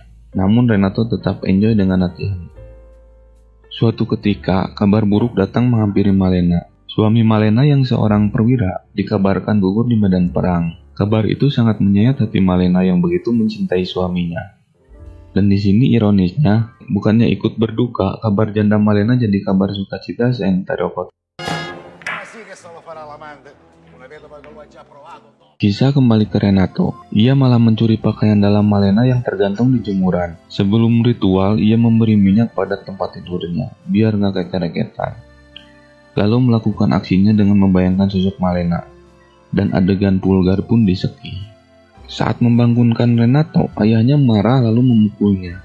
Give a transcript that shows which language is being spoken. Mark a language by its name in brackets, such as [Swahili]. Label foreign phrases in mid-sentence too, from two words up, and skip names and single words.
[Indonesian] Namun Renato tetap enjoy dengan latihan. Suatu ketika, kabar buruk datang menghampiri Malena. Suami Malena yang seorang perwira dikabarkan gugur di medan perang. Kabar itu sangat menyayat hati Malena yang begitu mencintai suaminya. Dan di sini ironisnya, bukannya ikut berduka, kabar janda Malena jadi kabar sukacita seantero kota. [Italian] Ma sì che se lo farà l'amante, una vedova che lo ha già provato. [Indonesian] Kisah kembali ke Renato. Ia malah mencuri pakaian dalam Malena yang tergantung di jemuran. Sebelum ritual, ia memberi minyak pada tempat tidurnya, biar gak kecer-kecer. Lalu melakukan aksinya dengan membayangkan sosok Malena. Dan adegan vulgar pun diseki. Saat membangunkan Renato, ayahnya marah lalu memukulnya.